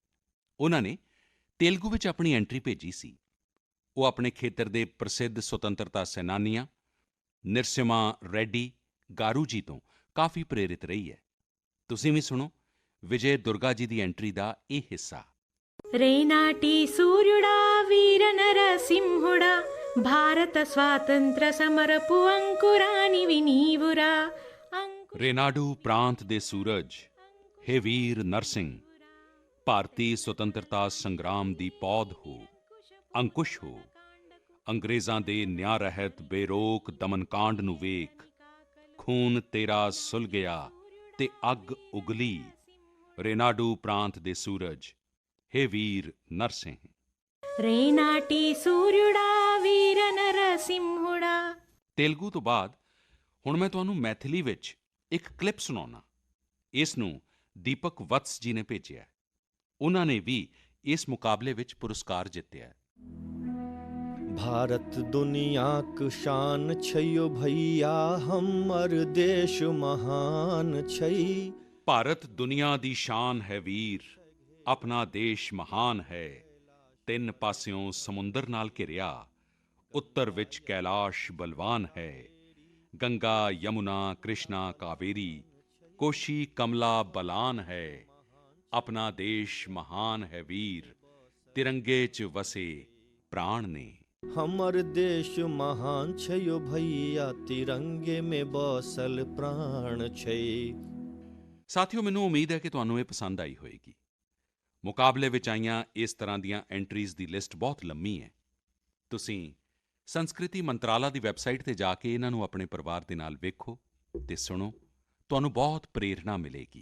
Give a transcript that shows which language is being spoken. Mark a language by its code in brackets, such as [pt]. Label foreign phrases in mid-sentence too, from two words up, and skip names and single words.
[pa] ਉਹਨਾਂ ਨੇ ਤੇਲਗੂ ਵਿੱਚ ਆਪਣੀ ਐਂਟਰੀ ਭੇਜੀ ਸੀ। ਉਹ ਆਪਣੇ ਖੇਤਰ ਦੇ ਪ੍ਰਸਿੱਧ ਸੁਤੰਤਰਤਾ ਸੈਨਾਨੀਆਂ ਨਿਰਸਿਮਾ ਰੈੱਡੀ ਗਾਰੂ ਜੀ ਤੋਂ ਕਾਫੀ ਪ੍ਰੇਰਿਤ ਰਹੀ ਹੈ। ਤੁਸੀਂ ਵੀ ਸੁਣੋ ਵਿਜੇ ਦੁਰਗਾ ਜੀ ਦੀ ਐਂਟਰੀ ਦਾ ਇਹ ਹਿੱਸਾ। [te] రేనాటి సూర్యుడా వీర నరసింహుడా భారత స్వాతంత్ర సమరపు అంకురానివి నీవురా [pa] ਰੇਨਾਡੂ ਪ੍ਰਾਂਤ ਦੇ ਸੂਰਜ, ਹੇ ਵੀਰ ਨਰਸਿੰਘ, ਭਾਰਤੀ ਸੁਤੰਤਰਤਾ ਸੰਗਰਾਮ ਦੀ ਪੌਦ ਹੋ, ਅੰਕੁਸ਼ ਹੋ। ਅੰਗਰੇਜ਼ਾਂ ਦੇ ਨਿਆਂ ਰਹਿਤ ਬੇਰੋਕ ਦਮਨਕਾਂਡ ਨੂੰ ਵੇਖ, ਖੂਨ ਤੇਰਾ ਸੁਲ ਗਿਆ ਤੇ ਅੱਗ ਉਗਲੀ। ਰੇਨਾਡੂ ਪ੍ਰਾਂਤ ਦੇ ਸੂਰਜ, ਹੇ ਵੀਰ ਨਰਸਿੰਘ। [te] రేనాటి సూర్యుడా వీర నరసింహుడా। [pa] ਤੇਲਗੂ ਤੋਂ ਬਾਅਦ ਹੁਣ ਮੈਂ ਤੁਹਾਨੂੰ ਮੈਥਿਲੀ ਵਿੱਚ ਇੱਕ ਕਲਿੱਪ ਸੁਣਾਉਣਾ। ਇਸ ਨੂੰ ਦੀਪਕ ਵਤਸ ਜੀ ਨੇ ਭੇਜਿਆ। ਉਹਨਾਂ ਨੇ ਵੀ ਇਸ ਮੁਕਾਬਲੇ ਵਿੱਚ ਪੁਰਸਕਾਰ ਜਿੱਤਿਆ। [mai] भारत दुनियाक शान छैयो भैया हमर देश महान छै। [pa] ਭਾਰਤ ਦੁਨੀਆ ਦੀ ਸ਼ਾਨ ਹੈ ਵੀਰ, ਆਪਣਾ ਦੇਸ਼ ਮਹਾਨ ਹੈ। ਤਿੰਨ ਪਾਸਿਓਂ ਸਮੁੰਦਰ ਨਾਲ ਘਿਰਿਆ, ਉੱਤਰ ਵਿੱਚ ਕੈਲਾਸ਼ ਬਲਵਾਨ ਹੈ। ਗੰਗਾ ਯਮੁਨਾ ਕ੍ਰਿਸ਼ਨਾ ਕਾਵੇਰੀ, ਕੋਸ਼ੀ ਕਮਲਾ ਬਲਾਨ ਹੈ। ਆਪਣਾ ਦੇਸ਼ ਮਹਾਨ ਹੈ ਵੀਰ, ਤਿਰੰਗੇ 'ਚ ਵਸੇ ਪ੍ਰਾਣ ਨੇ। [mai] हमर देश महान छैयो भैया तिरंगे में बसल प्राण छै। [pa] ਸਾਥੀਓ, ਮੈਨੂੰ ਉਮੀਦ ਹੈ ਕਿ ਤੁਹਾਨੂੰ ਇਹ ਪਸੰਦ ਆਈ ਹੋਵੇਗੀ। ਮੁਕਾਬਲੇ ਵਿੱਚ ਆਈਆਂ ਇਸ ਤਰ੍ਹਾਂ ਦੀਆਂ ਐਂਟਰੀਜ਼ ਦੀ ਲਿਸਟ ਬਹੁਤ ਲੰਮੀ ਹੈ। ਤੁਸੀਂ ਸੰਸਕ੍ਰਿਤੀ ਮੰਤਰਾਲਾ ਦੀ ਵੈੱਬਸਾਈਟ 'ਤੇ ਜਾ ਕੇ ਇਹਨਾਂ ਨੂੰ ਆਪਣੇ ਪਰਿਵਾਰ ਦੇ ਨਾਲ ਵੇਖੋ ਤੇ ਸੁਣੋ, ਤੁਹਾਨੂੰ ਬਹੁਤ ਪ੍ਰੇਰਣਾ ਮਿਲੇਗੀ।